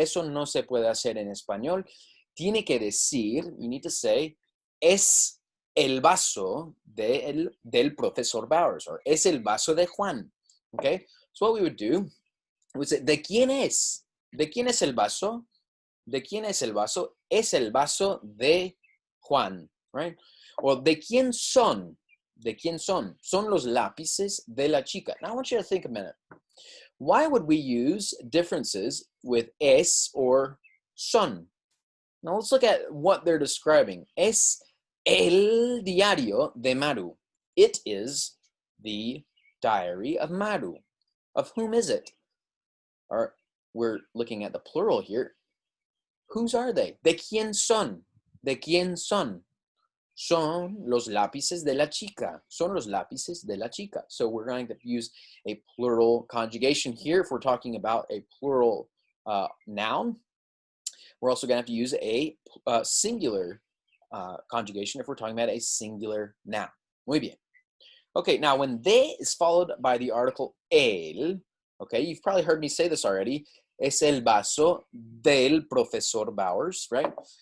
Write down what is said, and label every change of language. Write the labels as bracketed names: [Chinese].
[Spanish] Eso no se puede hacer en español. Tiene que decir, [English] you need to say, [Spanish] es el vaso del Profesor Bowers, or es el vaso de Juan. [English] Okay? So what we would do, we would say, [Spanish] ¿de quién es? ¿De quién es el vaso? ¿De quién es el vaso? Es el vaso de Juan, right? Or ¿de quién son? ¿De quién son? Son los lápices de la chica. [English] Now I want you to think a minute. Why would we use differences with es or son? Now let's look at what they're describing. Es el diario de Maru. It is the diary of Maru. Of whom is it? Or we're looking at the plural here. Whose are they? [Spanish] ¿De quién son? ¿De quién son? Son los lápices de la chica. Son los lápices de la chica. [English] So we're going to use a plural conjugation here if we're talking about a plural noun. We're also going to have to use a singular conjugation if we're talking about a singular noun. [Spanish] Muy bien. [English] Okay, now when de is followed by the article el, okay, you've probably heard me say this already, [Spanish] es el vaso del Profesor Bowers, [English] right?